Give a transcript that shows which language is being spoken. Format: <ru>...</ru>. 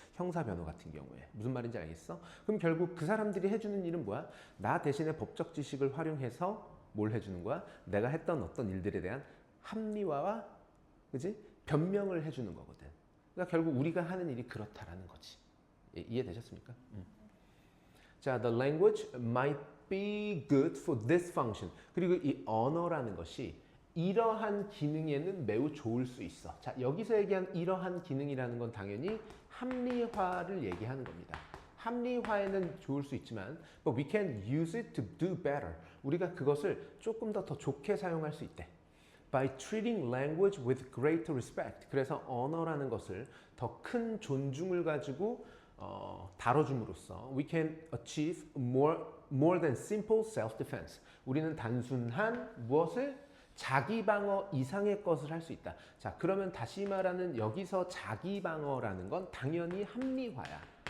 <ko>형사변호 같은 경우에. 무슨 말인지 알겠어? 그럼 결국 그 사람들이 해주는 일은 뭐야? 나 대신에 법적 지식을 활용해서 뭘 해주는 거야? 내가 했던 어떤 일들에 대한 합리화와, 그치? 변명을 해주는 거거든. 그러니까 결국 우리가 하는 일이 그렇다라는 거지. 이해되셨습니까?</ko> <en>자, the language might be good for this function.</en> <ko>그리고 이 언어라는 것이 이러한 기능에는 매우 좋을 수 있어. 자, 여기서 얘기한 이러한 기능이라는 건 당연히 합리화를 얘기하는 겁니다. 합리화에는 좋을 수 있지만</ko> <en>but we can use it to do better.</en> <ko>우리가 그것을 조금 더 좋게 사용할 수 있대.</ko> <en>By treating language with greater respect.</en> <ko>그래서 언어라는 것을 더 큰 존중을 가지고 다뤄줌으로써</ko> <en>we can achieve more than simple self-defense.</en> <ko>우리는 단순한 무엇을? 자기 방어 이상의 것을 할 수 있다. 자, 그러면 다시 말하는 여기서 자기 방어라는 건 당연히 합리화야.</ko>